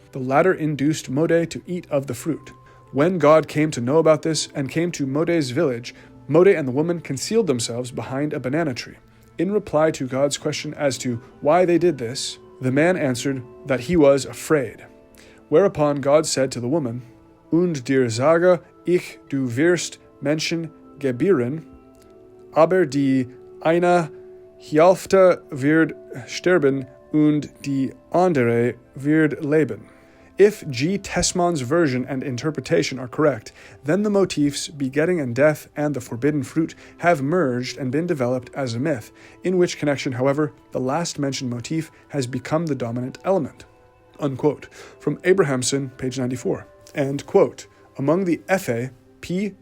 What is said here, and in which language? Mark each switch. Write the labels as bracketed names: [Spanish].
[English] The latter induced Mode to eat of the fruit. When God came to know about this and came to Mode's village, Mode and the woman concealed themselves behind a banana tree. In reply to God's question as to why they did this, the man answered that he was afraid. Whereupon God said to the woman, [German] "Und dir sage ich, du wirst Menschen gebären, aber die eine Hälfte wird sterben und die andere wird leben." [English] If G. Tesman's version and interpretation are correct, then the motifs begetting and death and the forbidden fruit have merged and been developed as a myth, in which connection, however, the last mentioned motif has become the dominant element. Unquote. From Abrahamson, page 94. And, quote, "Among the Ephe, P.